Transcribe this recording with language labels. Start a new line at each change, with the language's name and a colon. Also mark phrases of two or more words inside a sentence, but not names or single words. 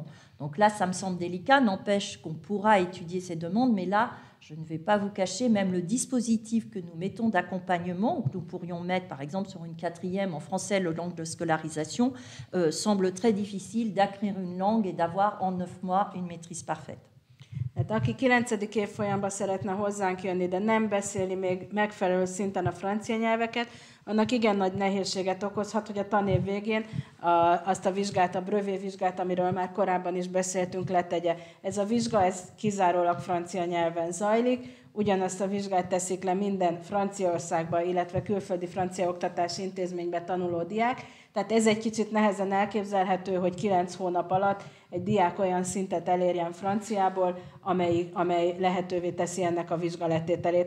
French: Donc là, ça me semble délicat, n'empêche qu'on pourra étudier ces demandes, mais là, je ne vais pas vous cacher, même le dispositif que nous mettons d'accompagnement, ou que nous pourrions mettre par exemple sur une 4e en français, le langue de scolarisation, semble très difficile d'acquérir une langue et d'avoir en 9 mois une maîtrise parfaite.
Hungarian: Hát aki 9. évfolyamban szeretne hozzánk jönni, de nem beszéli még megfelelő szinten a francia nyelveket, annak igen nagy nehézséget okozhat, hogy a tanév végén azt a vizsgát, a brevet vizsgát, amiről már korábban is beszéltünk, letegye. Ez a vizsga, ez kizárólag francia nyelven zajlik, ugyanazt a vizsgát teszik le minden Franciaországban, illetve külföldi francia oktatási intézményben tanuló diák, tehát ez egy kicsit nehezen elképzelhető, hogy 9 hónap alatt egy diák olyan szintet elérjen franciából, amely lehetővé teszi ennek a vizsgaletételét.